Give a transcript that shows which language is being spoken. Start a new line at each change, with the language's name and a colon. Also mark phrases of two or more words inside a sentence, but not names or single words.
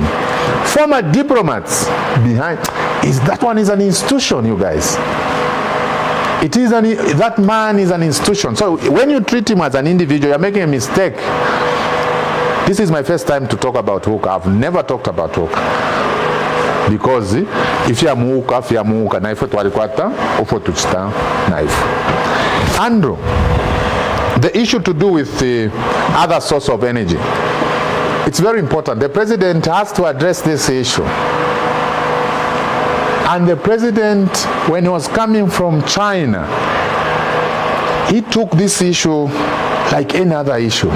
English: Former diplomats behind. That one is an institution, you guys. That man is an institution. So when you treat him as an individual, you're making a mistake. This is my first time to talk about Huka. I've never talked about Huka. Because if you are muka,
Bemba: na ifo twalikwata, ufo tuchita, na ifo.
English: Andrew, the issue to do with the other source of energy, it's very important. The president has to address this issue. And the president, when he was coming from China, he took this issue like any other issue.